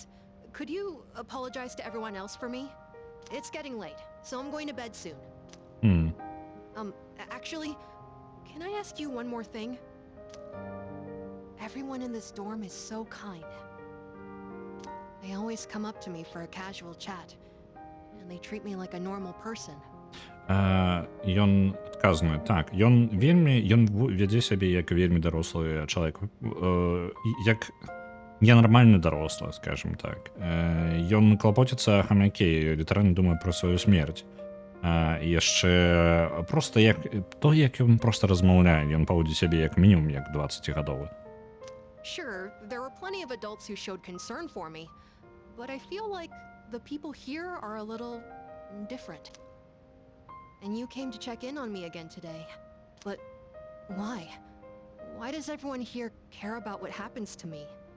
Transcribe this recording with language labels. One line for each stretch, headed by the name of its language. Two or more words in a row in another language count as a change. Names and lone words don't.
English: Could you apologize to everyone else for me? It's getting late, so I'm going to bed soon. Hmm. Actually, can I ask you one more thing? Everyone in this dorm is so kind. They always come up to me for a casual chat, and they treat me like a normal person.
Belarusian: Ён адказны. Так, ён вядзе сябе як вельмі дарослы чалавек. Як ненармальны дарослы,
Russian: скажем так.
Belarusian: Ён клапоціцца о хамяке, літаральна думае пра сваю смерць. І яшчэ проста як ён проста размаўляе, ён паводзіць сябе як мінімум як 20-гадовы.
English: Sure, there were plenty of adults who showed concern for me, but I feel like the people here are a little different. And you came to check in on me again today. But why? Why does everyone here care about what happens to me?